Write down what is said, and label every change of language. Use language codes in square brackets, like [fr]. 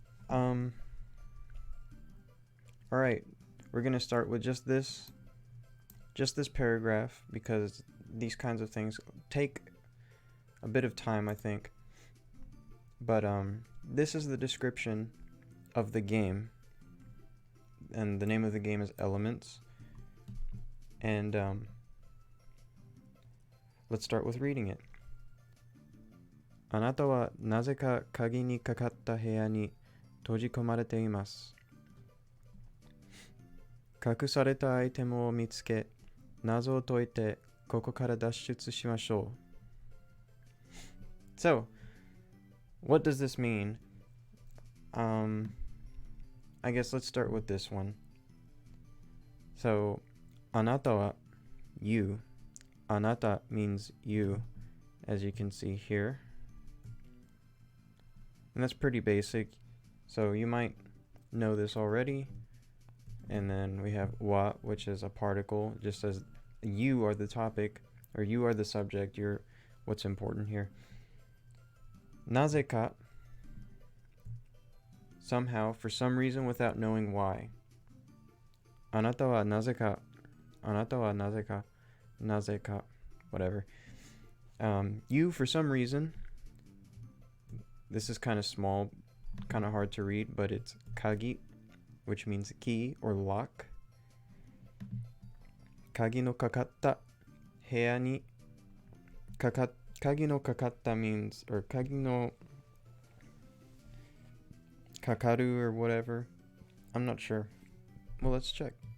[en] Alright, we're going to start with just this paragraph, because these kinds of things take a bit of time, I think. But this is the description of the game, and the name of the game is Elements. And let's start with reading it. [ja] あなたはなぜか鍵にかかった部屋に閉じ込まれています。隠されたアイテムを見つけ、謎を解いてここから脱出しましょう。 [en] So, what does this mean? I guess let's start with this one. So, あなたは you. あなた means you, as you can see here. And that's pretty basic. So you might know this already. And then we have wa, which is a particle, just as you are the topic, or you are the subject, you're what's important here. なぜか somehow, for some reason, without knowing why. あなたはなぜか whatever. You, for some reason, this is kind of small, kind of hard to read, but it's kagi, which means key or lock. [ja] Kagi no kaかった部屋にkagi no kaかった [en] means, or kagi no kakaru or whatever. I'm not sure. Well, let's check.